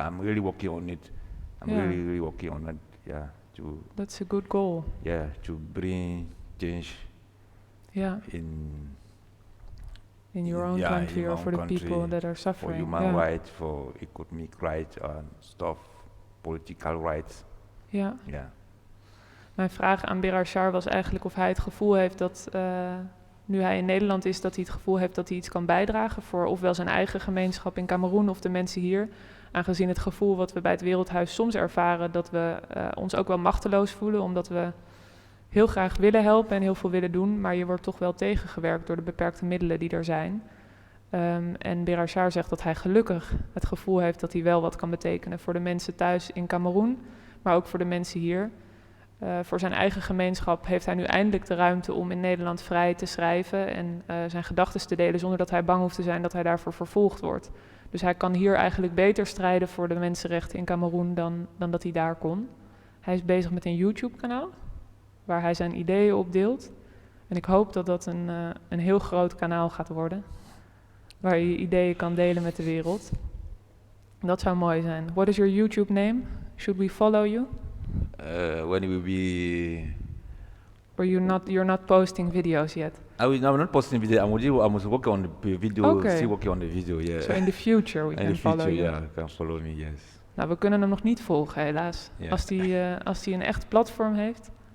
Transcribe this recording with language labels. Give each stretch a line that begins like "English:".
English: I'm really working on it. I'm really working on it. Yeah, that's a good goal. Yeah, to bring change. Yeah. In your own country, or for the people that are suffering. For human rights, for economic rights and stuff, political rights.
Dutch: Ja.
English: Yeah.
Dutch: Mijn vraag aan Berarchard was eigenlijk of hij het gevoel heeft dat nu hij in Nederland is, dat hij het gevoel heeft dat hij iets kan bijdragen voor ofwel zijn eigen gemeenschap in Kameroen of de mensen hier. Aangezien het gevoel wat we bij het Wereldhuis soms ervaren, dat we ons ook wel machteloos voelen, omdat we heel graag willen helpen en heel veel willen doen, maar je wordt toch wel tegengewerkt door de beperkte middelen die er zijn. En Berarchard zegt dat hij gelukkig het gevoel heeft dat hij wel wat kan betekenen voor de mensen thuis in Kameroen, maar ook voor de mensen hier. Voor zijn eigen gemeenschap heeft hij nu eindelijk de ruimte om in Nederland vrij te schrijven en zijn gedachten te delen zonder dat hij bang hoeft te zijn dat hij daarvoor vervolgd wordt. Dus hij kan hier eigenlijk beter strijden voor de mensenrechten in Kameroen dan dat hij daar kon. Hij is bezig met een YouTube-kanaal waar hij zijn ideeën op deelt. En ik hoop dat dat een heel groot kanaal gaat worden, waar je ideeën kan delen met de wereld. Dat zou mooi zijn.
English: What is your YouTube name? Should we follow you? When it will be. Or you're not posting videos yet? I'm not posting video. I'm working on the video. Okay. Still working on the video. Yeah. So in the future we can follow you. Yeah, you can follow me. Yes.
Dutch: Nou, we kunnen hem nog niet volgen, helaas. Yeah. Als hij een echt platform heeft.